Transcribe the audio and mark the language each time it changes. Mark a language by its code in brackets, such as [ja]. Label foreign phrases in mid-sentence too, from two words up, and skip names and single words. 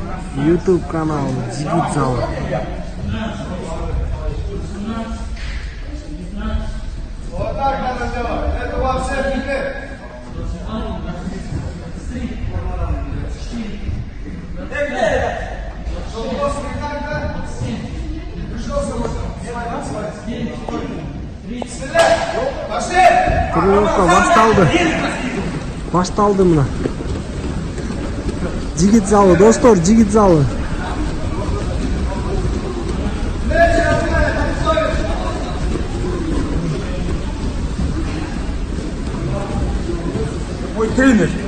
[ky] YouTube каналы Жигит залы. [ru] Вот так надо делать. Это во всех видах. [ky] Тренировка башталды мына. Жигит залы, достор, жигит залы. [ru] Мой тренер.